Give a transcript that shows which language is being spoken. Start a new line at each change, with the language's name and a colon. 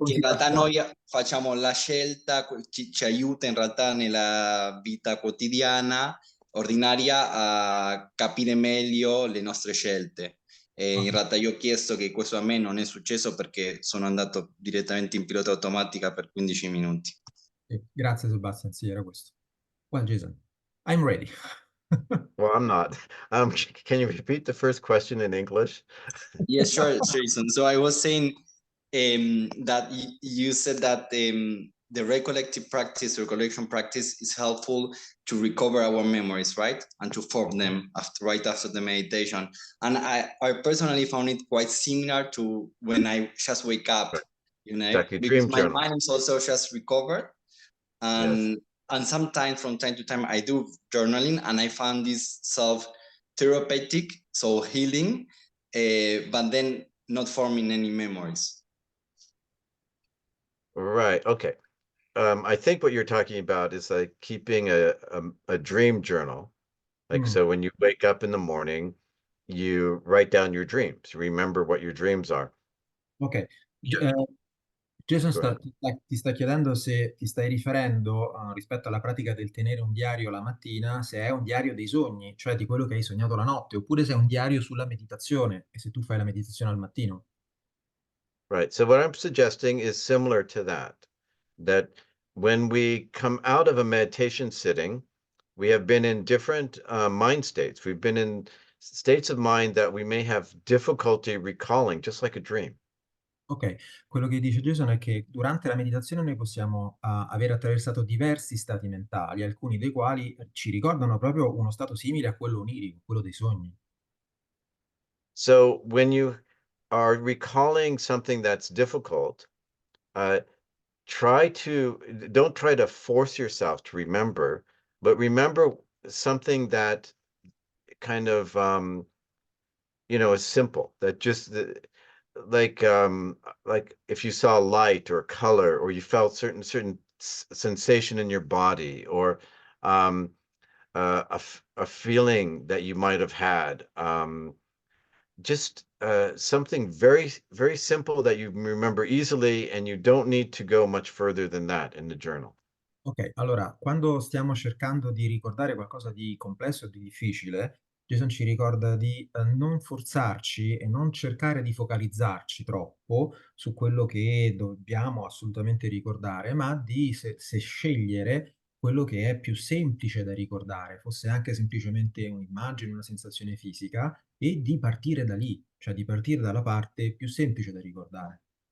Italian: che in realtà noi facciamo la scelta, ci aiuta in realtà nella vita quotidiana, ordinaria, a capire meglio le nostre scelte. E in realtà io ho chiesto che questo a me non è successo perché sono andato direttamente in pilota automatica per 15 minuti. Grazie Sebastian, sì, era questo.
English: Well, Jason, I'm ready. Well, I'm not. Can you repeat the first question in English? Yeah, sure, Jason. So I was saying that you said that the recollective practice, recollection practice, is helpful to recover our memories, right? And to form them right after the meditation. And I personally found it quite similar to when I just wake up, you know, Exactly, because dream my journal. mind is also just recovered. And sometimes from time to time I do journaling, and I found this self-therapeutic, so healing, but then not forming any memories. Right. Okay. I think what you're talking about is like keeping a dream journal. Like, so when you wake up in the morning, you write down your dreams, remember what your dreams are. Ok.
Italian: Jason ti sta chiedendo se ti stai riferendo rispetto alla pratica del tenere un diario la mattina, se è un diario dei sogni, cioè di quello che hai sognato la notte, oppure se è un diario sulla meditazione e se tu fai la meditazione al mattino.
English: Right. So what I'm suggesting is similar to that when we come out of a meditation sitting, we have been in different mind states. We've been in states of mind that we may have difficulty recalling, just like a dream.
Italian: Ok, quello che dice Jason è che durante la meditazione noi possiamo aver attraversato diversi stati mentali, alcuni dei quali ci ricordano proprio uno stato simile a quello onirico, quello dei sogni.
English: So when you are recalling something that's difficult, don't try to force yourself to remember, but remember something that kind of is simple, that just like if you saw light or color, or you felt certain sensation in your body, or a feeling that you might have had, just something very, very simple that you remember easily, and you don't need to go much further than that in the journal.
Italian: Ok, allora, quando stiamo cercando di ricordare qualcosa di complesso o di difficile, Jason ci ricorda di non forzarci e non cercare di focalizzarci troppo su quello che dobbiamo assolutamente ricordare, ma di se scegliere quello che è più semplice da ricordare, fosse anche semplicemente un'immagine, una sensazione fisica, e di partire da lì, cioè di partire dalla parte più semplice da ricordare.